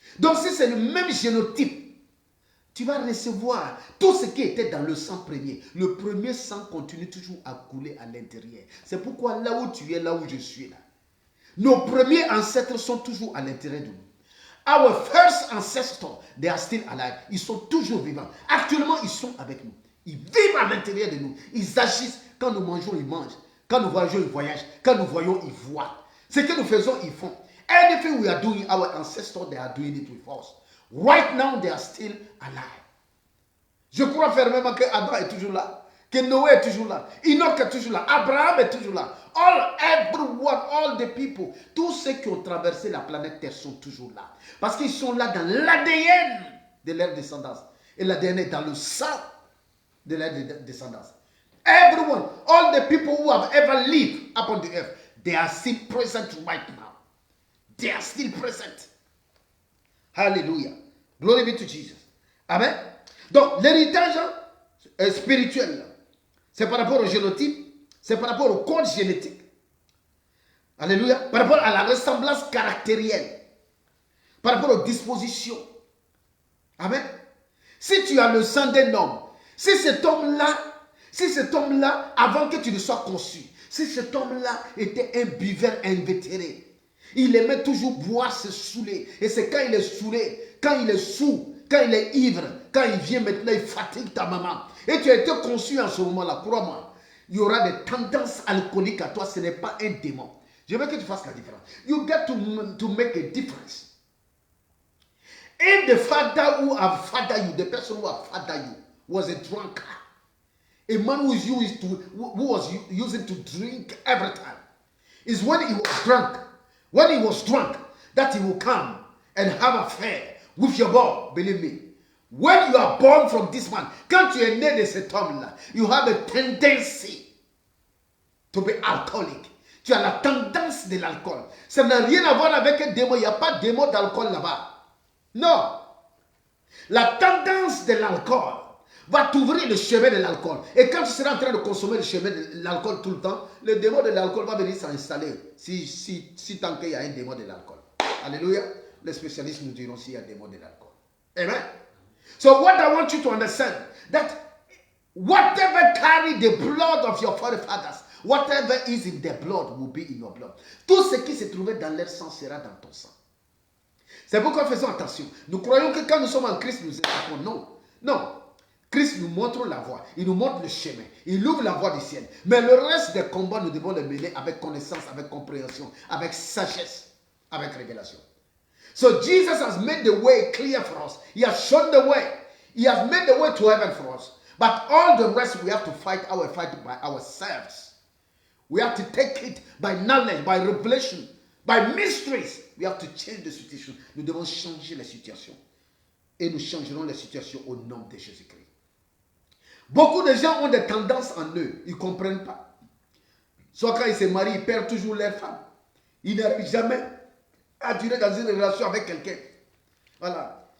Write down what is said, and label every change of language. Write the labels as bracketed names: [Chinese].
[French] Donc si c'est le même génotype, tu vas recevoir tout ce qui était dans le sang premier. Le premier sang continue toujours à couler à l'intérieur. C'est pourquoi là où tu es, là où je suis là, nos premiers ancêtres sont toujours à l'intérieur de nous. [English] Our first ancestors, they are still alive. [French] Ils sont toujours vivants. Actuellement, ils sont avec nous. Ils vivent à l'intérieur de nous. Ils agissent. Quand nous mangeons, ils mangent. Quand nous voyageons, ils voyagent. Quand nous voyons, ils voient. Ce que nous faisons, ils font. [English] Anything we are doing, our ancestors, they are doing it with us. Right now, they are still alive. [French] Je crois fermement que Adam est toujours là, que Noé est toujours là, Enoch est toujours là, Abraham est toujours là. [English] Everyone, all the people, [French] tous ceux qui ont traversé la planète Terre sont toujours là. Parce qu'ils sont là dans l'ADN de leur descendance. Et l'ADN est dans le sang de leur descendance. [English] Everyone, all the people who have ever lived upon the earth, they are still present right now. They are still present. Hallelujah. Glory be to Jesus. Amen. [French] Donc, l'héritage spirituel, c'est par rapport au génotype, c'est par rapport au code génétique. Alléluia. Par rapport à la ressemblance caractérielle, par rapport aux dispositions. Amen. Si tu as le sang d'un homme, si cet homme-là, avant que tu ne sois conçu, si cet homme-là était un buveur invétéré, il aimait toujours boire, se saouler. Et c'est quand il est saoulé, quand il est saoul, quand il est ivre, quand il vient maintenant, il fatigue ta maman. Et tu as été conçu en ce moment-là, crois-moi. Il y aura des tendances alcooliques à toi, ce n'est pas un démon. Je veux que tu fasses la différence. [English] You get to make a difference. If the father who have fathered you, the person who have fathered you, was a drunkard, a man who was using to drink every time, is when he was drunk. When he was drunk, that he will come and have affair with your boy, believe me. When you are born from this man, [French] quand tu es né de cet homme-là, [English] you have a tendency to be alcoholic. [French] Tu as la tendance de l'alcool. Ça n'a rien à voir avec un démon. Il n'y a pas de démon d'alcool là-bas. Non. La tendance de l'alcool va t'ouvrir le chemin de l'alcool. Et quand tu seras en train de consommer le chemin de l'alcool tout le temps, le démon de l'alcool va venir s'installer. Si tant qu'il y a un démon de l'alcool. Alléluia. Les spécialistes nous diront s'il y a un démon de l'alcool. Amen. [English] So what I want you to understand, that whatever carry the blood of your forefathers, whatever is in their blood will be in your blood. [French] Tout ce qui se trouvait dans leur sang sera dans ton sang. C'est pourquoi faisons attention. Nous croyons que quand nous sommes en Christ, nous échappons. Non. Non. Christ nous montre la voie. Il nous montre le chemin. Il ouvre la voie du ciel. Mais le reste des combats, nous devons les mener avec connaissance, avec compréhension, avec sagesse, avec révélation. [English] So Jesus has made the way clear for us. He has shown the way. He has made the way to heaven for us. But all the rest, we have to fight our fight by ourselves. We have to take it by knowledge, by revelation, by mysteries. We have to change the situation. [French] Nous devons changer la situation. Et nous changerons la situation au nom de Jésus-Christ. Beaucoup de gens ont des tendances en eux. Ils ne comprennent pas. Soit quand ils se marient, ils perdent toujours leur femme. Ils n'arrivent jamais à durer dans une relation avec quelqu'un. Voilà.